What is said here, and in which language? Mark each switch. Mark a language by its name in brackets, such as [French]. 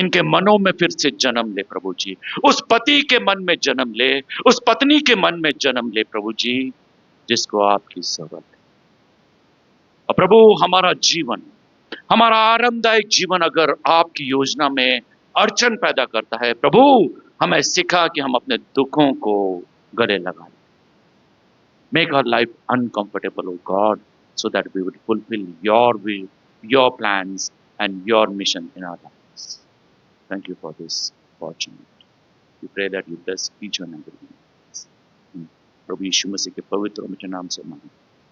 [Hindi] इनके मनों में फिर से जन्म ले प्रभु जी, उस पति के मन में जन्म ले, उस पत्नी के मन में जन्म ले प्रभु जी, जिसको आपकी जरूरत है। और प्रभु हमारा जीवन, हमारा आरामदायक जीवन अगर आपकी योजना में अड़चन पैदा करता है प्रभु, हमें सिखा कि हम अपने दुखों को गले लगा लें। [English] Make our life uncomfortable oh God, so that we would fulfill your will, your plans and your mission in our lives. Thank you for this opportunity. We pray that you bless each and every one. [Hindi] प्रभु यीशु मसीह के पवित्र और मीठे नाम से मांगते [English] हैं।